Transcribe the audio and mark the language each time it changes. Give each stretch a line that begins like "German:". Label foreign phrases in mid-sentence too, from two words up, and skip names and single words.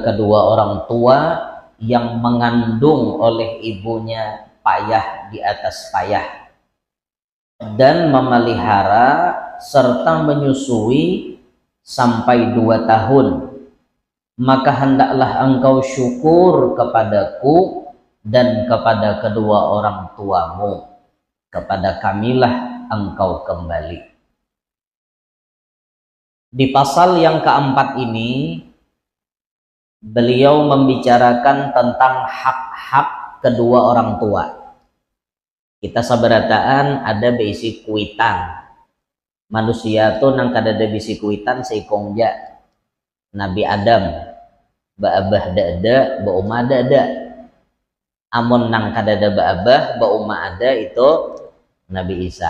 Indonesian: kedua orang tua yang mengandung oleh ibunya payah di atas payah, dan memelihara serta menyusui sampai 2 tahun, maka hendaklah engkau syukur kepadaku dan kepada kedua orang tuamu, kepada kamilah engkau kembali. Di pasal yang keempat ini beliau membicarakan tentang hak-hak kedua orang tua.
Banjar: Kita sabarataan ada bisi kuitan. Manusia tuh nang kadada bisi kuitan seikongja. Nabi Adam ba'abah dada ba'umah dada. Amun nang kadada ba'abah ba'umah ada itu Nabi Isa.